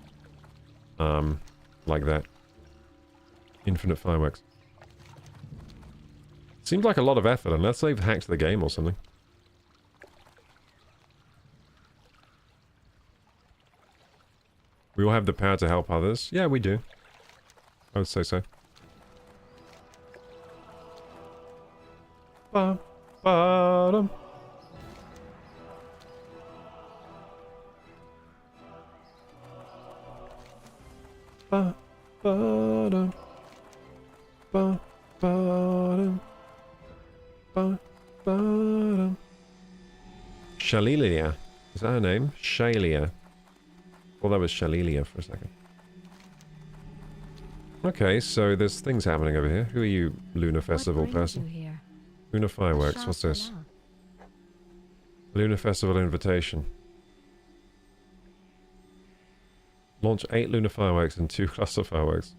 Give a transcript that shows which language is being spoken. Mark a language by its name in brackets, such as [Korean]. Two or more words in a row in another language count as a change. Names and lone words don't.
[English] Like that. Infinite fireworks. Seems like a lot of effort, unless they've hacked the game or something. We all have the power to help others. Yeah, we do. I would say so. Ba-ba-dum. Ba-ba-dum. Ba-ba-dum. Ba-ba-dum. Shalilia. Is that her name? Shalia. Well, that was Shalilia for a second. Okay, so there's things happening over here. Who are you, Lunar Festival person? Lunar Fireworks, what's this? Lunar Festival invitation. Launch 8 Lunar Fireworks and 2 Cluster Fireworks.